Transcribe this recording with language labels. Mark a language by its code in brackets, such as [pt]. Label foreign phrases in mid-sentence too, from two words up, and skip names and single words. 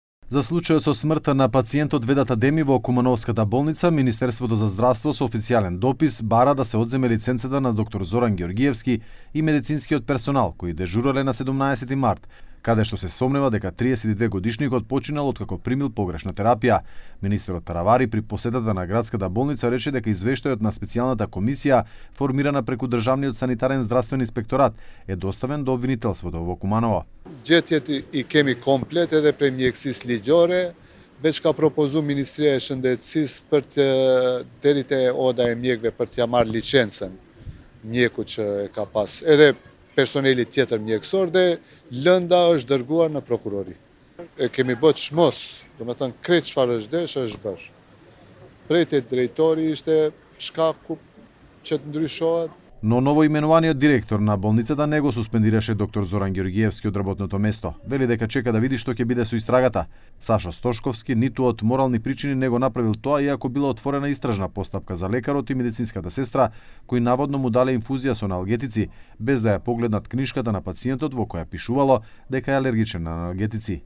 [mk] За случајот со смртта на пациентот Ведата Деми во Кумановската болница, Министерството за здравство со официјален допис бара да се одземе лиценцата на доктор Зоран Георгиевски и медицинскиот персонал кои дежурале на 17 март, каде што се сомнева дека 32 годишникот починал откако примил погрешна терапија. Министерот Таравари при посетата на градската болница рече дека извештајот на специјалната комисија формирана преку Државниот санитарен здравствен инспекторат е доставен до обвинителството во Куманово. [sq] Gjetjet I kemi komplet edhe prej mjekësisë ligjore, veç ka propozu Ministria e Shëndetësisë për të deri te oda e mjekëve për t'ja marrë licencën mjeku që ka pas edhe personeli tjetër mjekësor dhe lënda është dërguar në prokurori. E kemi bët shmos, do me thënë krejt çfarë është desh është bërë. Prej te drejtori ishte shkaku që të ndryshohet. [mk] Но новоименуваниот директор на болницата не го суспендираше доктор Зоран Георгиевски од работното место. Вели дека чека да види што ќе биде со истрагата. Сашо Стошковски ниту од морални причини не го направил тоа, иако била отворена истражна постапка за лекарот и медицинската сестра, кои наводно му дале инфузија со аналгетици, без да ја погледнат книжката на пациентот во која пишувало дека е алергичен на аналгетици.